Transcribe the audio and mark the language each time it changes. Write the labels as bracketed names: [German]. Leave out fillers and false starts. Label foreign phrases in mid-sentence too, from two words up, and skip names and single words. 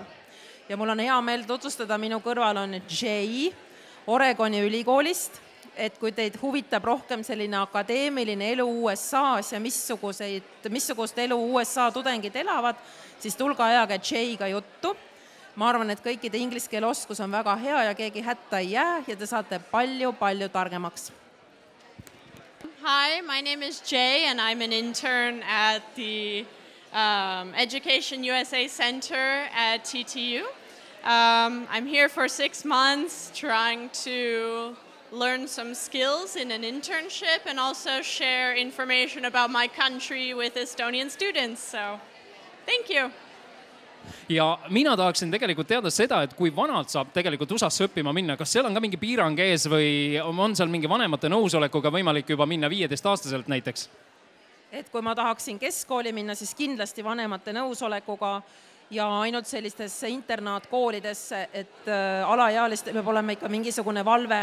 [Estonian] Ja mul on hea meel tutvustada, minu kõrval on Jay Oregoni ülikoolist, et kui teid huvitab rohkem selline akadeemiline elu USA-s ja missugust elu USA tudengid elavad, siis tulge ajaga Jayga juttu. Ma arvan, et kõikide inglise keele oskus on väga hea ja keegi hätta ei jää ja te saate palju targemaks. [English] Hi, my name is Jay and I'm an intern at the Education USA Center at TTU. I'm here for 6 months trying to learn some skills in an internship and also share information about my country with Estonian students. So, thank you. [Estonian] Ja mina tahaksin tegelikult teada seda, et kui vanalt saab tegelikult USA-sse õppima minna, kas seal on ka mingi piirang ees või on seal mingi vanemate nõusolekuga võimalik juba minna 15-aastaselt näiteks? Et kui ma tahaksin keskkooli minna, siis kindlasti vanemate nõusolekuga ja ainult sellistesse internaatkoolidesse, et alaealiste peab olema ikka mingisugune valve.